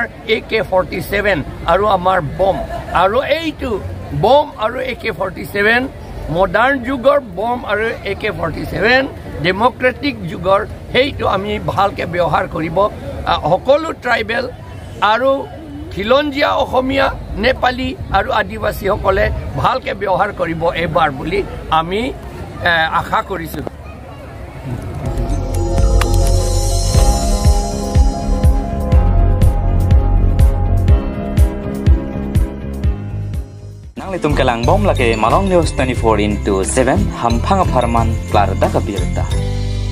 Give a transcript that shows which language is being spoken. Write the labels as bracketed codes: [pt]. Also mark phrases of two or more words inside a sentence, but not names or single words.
[as] AK-47 আৰু আমাৰ বম আৰু এইটো বম আৰু AK-47 মডাৰ্ণ যুগৰ বম আৰু AK-47 ডেমক্ৰেটিক যুগৰ সেইটো আমি ভালকে ব্যৱহাৰ কৰিব সকলো ট্ৰাইবেল আৰু খিলঞ্জীয়া অসমীয়া নেপালী আৰু আদিবাসী সকলে ভালকে ব্যৱহাৰ কৰিব এবাৰ বুলি আমি আশা কৰিছো [mjw] Litum kelang bom lake Malong News 24/7 hampang aparman klarda kabirta.